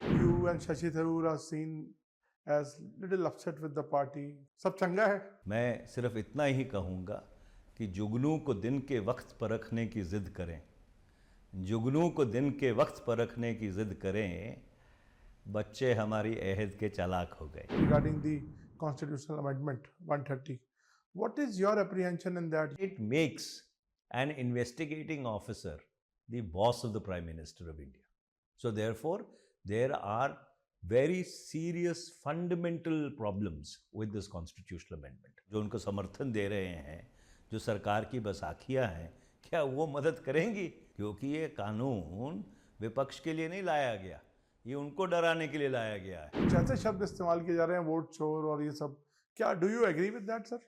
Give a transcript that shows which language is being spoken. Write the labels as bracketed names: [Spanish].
[English] and Shashi Tharoor are seen as little upset with the party. [Hindi] सब चंगा है? मैं सिर्फ इतना ही कहूँगा कि जुगनू को दिन के वक्त परखने की ज़िद करें, जुगनू को दिन के वक्त परखने की ज़िद करें, बच्चे हमारी अहद के चालाक हो गए। [English] Regarding the constitutional amendment 130, what is your apprehension in that? It makes an investigating officer the boss of the Prime Minister of India. So therefore, there are very serious fundamental problems with this constitutional amendment. [Hindi] जो उनको समर्थन दे रहे हैं, जो सरकार की बसाखियाँ हैं, क्या वो मदद करेंगी? क्योंकि ये कानून विपक्ष के लिए नहीं लाया गया, ये उनको डराने के लिए लाया गया है। कुछ ऐसे शब्द इस्तेमाल किए जा रहे हैं, वोट चोर और ये सब, क्या [English] Do you agree with that sir?